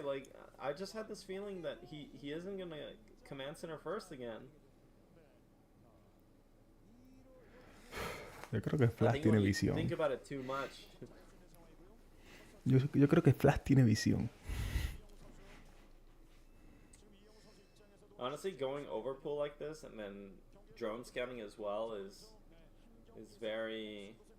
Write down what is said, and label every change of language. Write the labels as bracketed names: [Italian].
[English] Like, I just had this feeling that he isn't gonna command center first again. [Spanish] Yo creo que Flash tiene visión. [English] Think about it too much. [Spanish] Yo creo que Flash tiene visión. [English] Honestly, going overpull like this and then drone scouting as well is very...